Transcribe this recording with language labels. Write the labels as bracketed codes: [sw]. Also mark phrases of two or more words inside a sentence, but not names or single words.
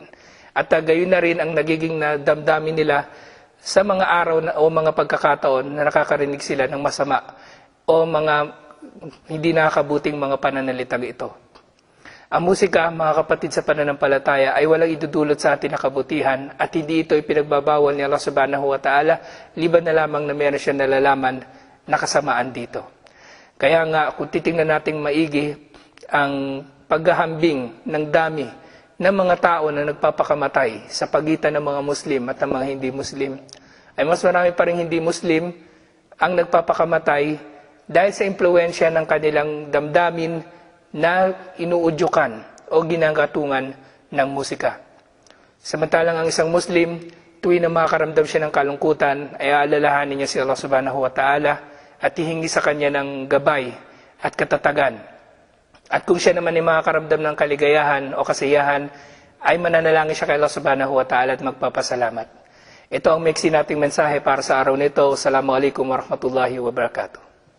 [tl] At gayon na rin ang nagiging damdamin nila sa mga araw o mga pagkakataon na nakakarinig sila ng masama o mga hindi nakakabuting mga pananalitang ito. Ang musika, mga kapatid sa pananampalataya, ay walang idudulot sa atin na kabutihan at hindi ito ipinagbabawal ni Allah [ar] سبحانه وتعالى, [tl] liban na lamang na meron siya nalalaman na kasamaan dito. Kaya nga, kung titingnan nating maigi ang paghahambing ng dami ng mga tao na nagpapakamatay sa pagitan ng mga Muslim at ng mga hindi Muslim, ay mas marami pa rin hindi Muslim ang nagpapakamatay dahil sa impluensya ng kanilang damdamin na inuudyukan o ginagatungan ng musika. Samantalang ang isang Muslim, tuwing na makakaramdam siya ng kalungkutan, ay aalalahanin niya si Allah [ar] سبحانه وتعالى [tl] at hihingi sa kanya ng gabay at katatagan. At kung siya naman ay makakaramdam ng kaligayahan o kasiyahan, ay mananalangin siya kay Allah [ar] سبحانه وتعالى [tl] at magpapasalamat. Ito ang maiksi nating mensahe para sa araw nito. [ar] السلام عليكم ورحمة الله وبركاته.